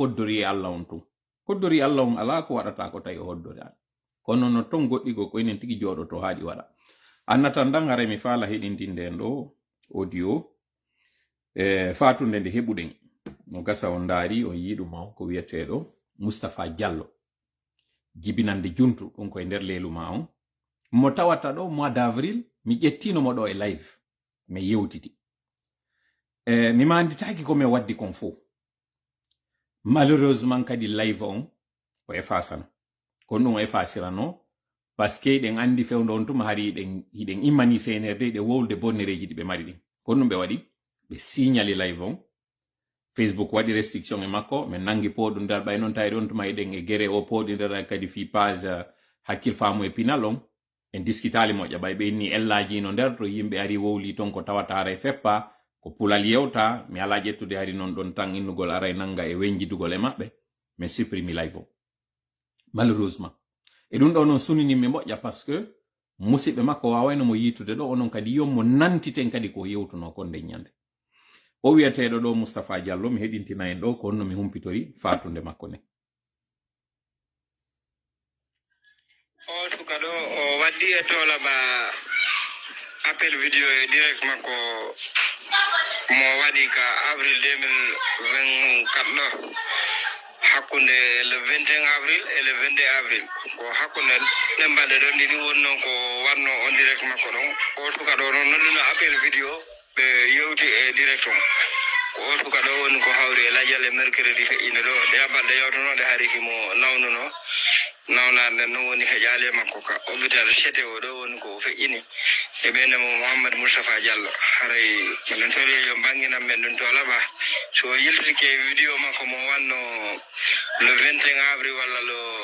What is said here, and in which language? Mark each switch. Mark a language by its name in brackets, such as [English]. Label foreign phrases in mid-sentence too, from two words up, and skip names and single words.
[Fula] koddori e Allah on tun koddori Allah on ala ko waɗata ko tawi hoddori an kono no ton goɗɗigo ko enen tigi jooɗo to haaɗi waɗa annatan dan hara mi faala heɗintinde en ɗo audio fatunde nde heɓuɗen no gasa on ndaari on yiɗuma ko wiyeteɗo Moustapha Diallo jibinande juntu ɗum koye nder leelu ma on mo tawata ɗo [French] mois d'avril [Fula] mi ƴettinomo ɗo e live mi yewtiti mi manditaki ko mi waddi kon fo malheureusement kadi live on o effacano kono ɗum o effacirano parce que ɗen andi fewdo on tuma hari hiɗen immani senerde ɗe wowlde bonnereji ɗi ɓe mari ɗin kono ɗum ɓe waɗi ɓe signali live on Facebook waɗi restriction e makko min nangi poɗum nder ɓay noon tawri on tuma eɗen e gere o poɗi nder kadi fi page hakkil faamu e pinal on en diskitali moƴƴa ɓay ɓe inni ellaji no nder to yimɓe ari wowli ton ko tawata ara e feppa ko pulal yewta mi ala ƴettude hari noon ɗon tan innugol ara e nanga e wenjidugol e maɓɓe min supprimi live o malheureusement e ɗum ɗo noon suninimi moƴƴa [French] par ce que [Fula] musidɓe makko wawayno mo yitude ɗo onon kadi yommo nantiten kadi ko yewtuno kon nde ñande o wiyeteɗo ɗo Moustapha Diallo mi heɗintina en ɗo ko honno mi humpitori fatunde makko ne o suka ɗo o waddi e tolaba [French] appel vidéo [Fula] e direct makko mo waɗi ka avril 2024 ɗo hakkunde [French] le 21 avril et le 22 avril [Fula] ko hakkunde ɗembalɗe ɗon ɗiɗi woni noon ko wanno on direct makko ɗon o suka ɗo noon nodduno [French] appel vidéo [Fula] ɓe yewti e direct on ko o suka ɗo woni ko hawri e ladial e mercredi feƴƴinde ɗo ɗe balɗe yewtonoɗe haari himo nawnuno nawnade nden noon woni heƴali makko ka hôpital chete o ɗo woni ko feƴƴini e ɓeynemo Mouhamadou Moustapha Diallo haray miɗen tori yo banginan men ɗum to laɓa so yiltike vidéo makko mo wanno [French] le 21 avril [Fula] walla le